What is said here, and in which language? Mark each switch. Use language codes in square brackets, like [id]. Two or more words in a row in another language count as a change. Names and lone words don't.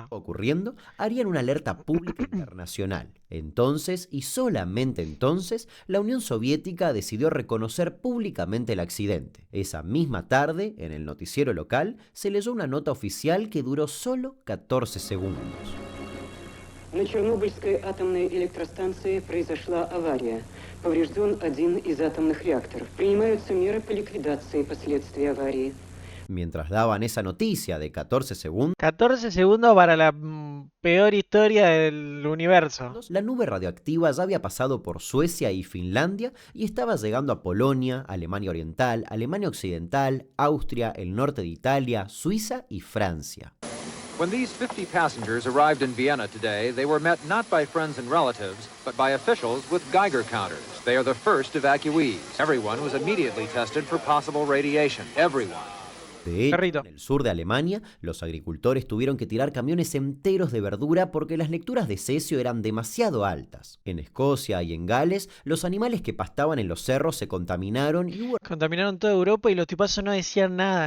[es] ocurriendo, harían una alerta pública internacional. Entonces, y solamente entonces, la Unión Soviética decidió reconocer públicamente el accidente. Esa misma tarde, en el noticiero local, se leyó una nota oficial que duró solo 14 segundos. [ru] На Чернобыльской атомной электростанции произошла авария. Поврежден один из атомных реакторов. Принимаются меры по ликвидации последствий аварии. [es] Mientras daban esa noticia de 14 segundos, 14 segundos para la peor historia del universo. la nube radioactiva ya había pasado por Suecia y Finlandia y estaba llegando a Polonia, Alemania Oriental, Alemania Occidental, Austria, el norte de Italia, Suiza y Francia. [en] When these 50 passengers arrived in Vienna today, they were met not by friends and relatives, but by officials with Geiger counters. They are the first evacuees. Everyone was immediately tested for possible radiation. Everyone. [es] De hecho, Perrito. en el sur de Alemania, los agricultores tuvieron que tirar camiones enteros de verdura porque las lecturas de cesio eran demasiado altas. En Escocia y en Gales, los animales que pastaban en los cerros se contaminaron y hubo Contaminaron toda Europa y los tipazos no decían nada.